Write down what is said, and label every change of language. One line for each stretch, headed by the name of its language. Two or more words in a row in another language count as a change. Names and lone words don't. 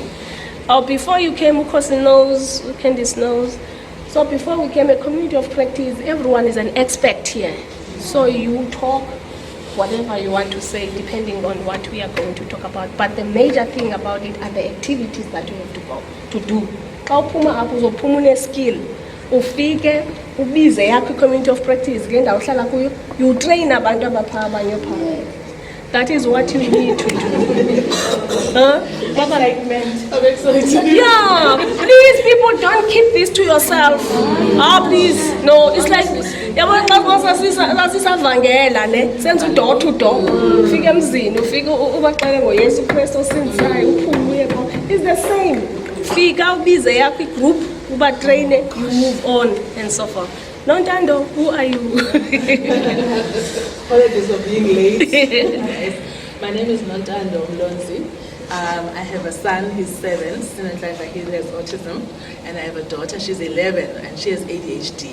English: Before you came, Candice knows. So before we came a community of practice, everyone is an expert here. So you talk whatever you want to say depending on what we are going to talk about. But the major thing about it are the activities that you have to go to do.
Xhosa: Xa uphuma apho uzophuma une-skill, ufike ubize yakho i-
English: community of practice
Xhosa: kule ndawo uhlala kuyo,
English: you train
Xhosa: abantu abapha abanye phaya.
English: That is what you need to do. I'm excited. Yeah, please, people, don't keep this to yourself. Please. No, it's like,
Xhosa: sasisavangela ne, senza
English: door to door.
Xhosa: Ufike emzini, ufike ubaxele ngoYesu Kristu osindisayo, uphume uye.
English: It's the same.
Xhosa: Fika ubize yakho i-group, ubatrain,
English: you move on and so forth. Nontando, who are you? Apologies for being late. My name is Nontando Mlonzi. I have a son, he's 7, he has autism, and I have a daughter, she's 11, and she has ADHD.